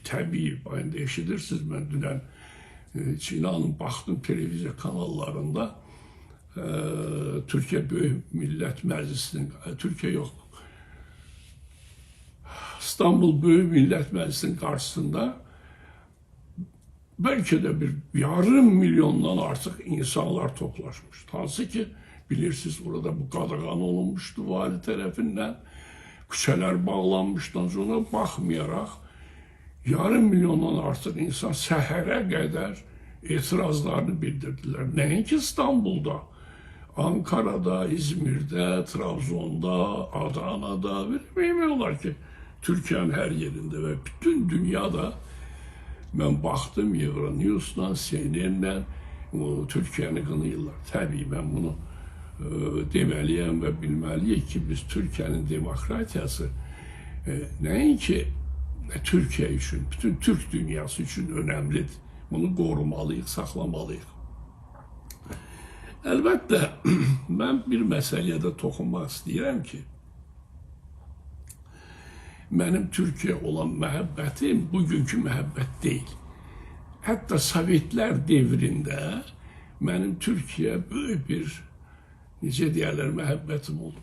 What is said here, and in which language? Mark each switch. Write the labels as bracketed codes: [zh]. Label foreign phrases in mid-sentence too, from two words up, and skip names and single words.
[az] Təbii, bayında eşidirsiniz, mən dünən inanın, baxdım televiziya kanallarında Türkiyə Böyük Millət Məclisinin, Türkiyə yox, İstanbul Böyük Millət Məclisinin qarşısında bəlkə də bir yarım milyondan artıq insanlar toplaşmış. Hansı ki, bilirsiniz, orada bu qadağan olunmuşdu vali tərəfindən, küçələr bağlanmışdan sonra baxmayaraq, yarım milyondan artıq insan səhərə qədər etirazlarını bildirdilər. Nəinki İstanbulda, [tr] Ankara'da, İzmir'də, Trabzon'da, Adana'da, [az] bilməyəm olar ki, [tr] Türkiye'nin her yerinde ve bütün dünyada ben baktım Euronews'dan, CNN'den [az] Türkiye'ni qınayırlar. [tr] Tabii ben bunu demeliyim ve bilmeliyim ki biz Türkiye'nin demokratiyası nəinki Türkiye için, bütün Türk dünyası için önemlidir. [az] Bunu qorumalıyıq, saxlamalıyıq. Əlbəttə, mən bir məsələyə də toxunmaq istəyirəm ki, mənim Türkiyə olan məhəbbətim bugünkü məhəbbət deyil. Hətta Sovetlər devrində mənim Türkiyə böyük bir, necə deyərlər, məhəbbətim oldu.